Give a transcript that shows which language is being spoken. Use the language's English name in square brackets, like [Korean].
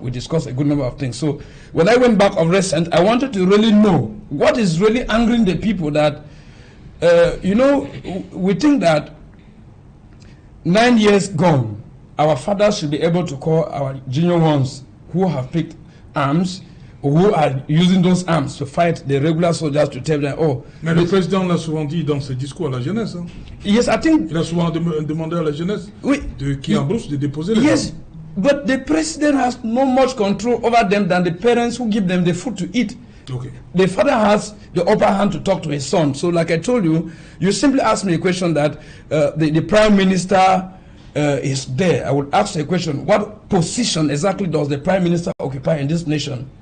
[English] We discussed a good number of things. So when I went back of recent, I wanted to really know what is really angering the people that, we think that 9 years gone, our fathers should be able to call our junior ones who have picked arms, who are using those arms to fight the regular soldiers, to tell them, oh... [French] Mais le président l'a souvent dit dans ses discours à la jeunesse. Hein. [English] Yes, I think... [French] Il a souvent demandé à la jeunesse qui embrouche de déposer les [English] Yes, but the president has no much control over them than the parents who give them the food to eat. Okay. The father has the upper hand to talk to his son. So like I told you, you simply asked me a question that the prime minister is there. I would ask a question, what position exactly does the prime minister occupy in this nation?